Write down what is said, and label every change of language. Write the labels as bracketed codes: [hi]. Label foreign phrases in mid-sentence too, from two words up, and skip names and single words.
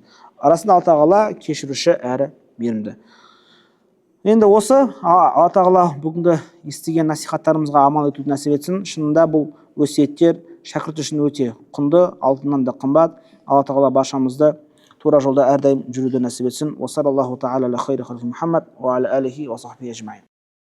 [kk] Арасында Алла Тағала кешіруші әрі мейірімді. Енді осы Алла Тағала бүгінгі естіген насихаттарымызға амал етуді нәсіп етсін. Шынында бұл өсиеттер шәкірт үшін өте құнды, алтыннан да қымбат. Алла Тағала баршамызды тура жолда әрдайым жүруді нәсіп етсін. [ar] وصلى الله تعالى على خير خلقه محمد وعلى آله وصحبه أجمعين.